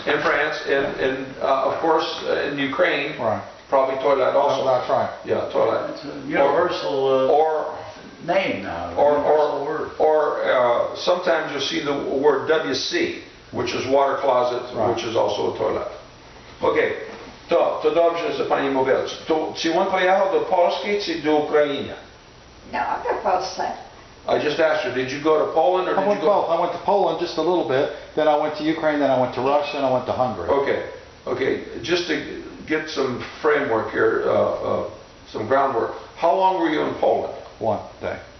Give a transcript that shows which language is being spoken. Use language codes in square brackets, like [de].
[en] In France, and of course in Ukraine, probably toilet also. that's right. Yeah, toilet. It's a universal name now. Or sometimes you'll see the word WC, which is water closet, which is also a toilet. [pl] Okay, to dobrze, że pani mówiła. Czy on pojechał do Polski, czy do Ukrainy? No, do Polsce. [en] I just asked her, did you go to Poland or did you go? Both. I went to Poland just a little bit, then I went to Ukraine, then I went to Russia, and I went to Hungary. Okay. Just to get some framework here, some groundwork. How long were you in Poland? 1 day.